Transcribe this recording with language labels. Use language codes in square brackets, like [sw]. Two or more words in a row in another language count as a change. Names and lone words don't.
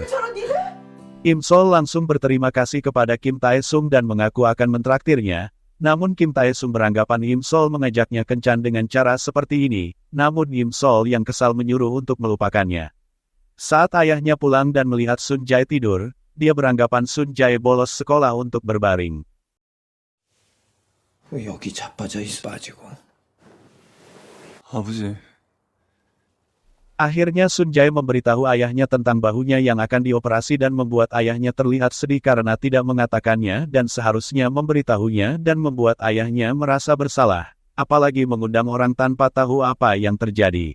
[id] Im Sol langsung berterima kasih kepada Kim Tae-sung dan mengaku akan mentraktirnya. Namun Kim Tae-sung beranggapan Im Sol mengajaknya kencan dengan cara seperti ini, namun Im Sol yang kesal menyuruh untuk melupakannya. Saat ayahnya pulang dan melihat Sun Jae tidur, dia beranggapan Sun Jae bolos sekolah untuk berbaring. [ko] 여기 자빠져 있어 빠지고. 아버지, [id] Akhirnya Sun Jae memberitahu ayahnya tentang bahunya yang akan dioperasi dan membuat ayahnya terlihat sedih karena tidak mengatakannya dan seharusnya memberitahunya dan membuat ayahnya merasa bersalah, apalagi mengundang orang tanpa tahu apa yang terjadi.